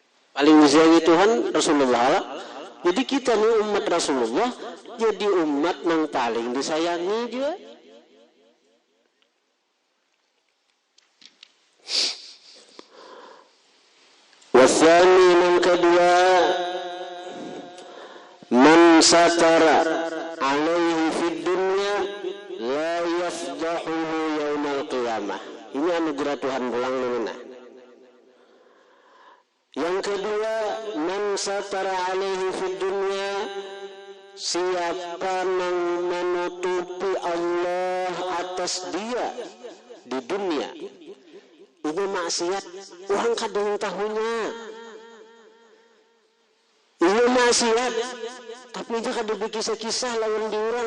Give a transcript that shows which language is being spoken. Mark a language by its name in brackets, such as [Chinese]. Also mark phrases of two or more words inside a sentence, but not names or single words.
[Banjar] Paling disayangi Tuhan Rasulullah. Jadi kita nih umat Rasulullah jadi umat yang paling disayangi juga. Wasani yang kedua, [Arabic] من ستر عليه في الدنيا لا يفضحه يوم القيامة. [Banjar] Ini anugerah Tuhan pulang nuna. Yang kedua, [Arabic] من ستر عليه في الدنيا, [Banjar] siapa yang menutupi Allah atas dia di dunia. Ini maksiat, orang kadang tahunya. Ini maksiat, tapi dia kadang berkisah-kisah lawan di orang.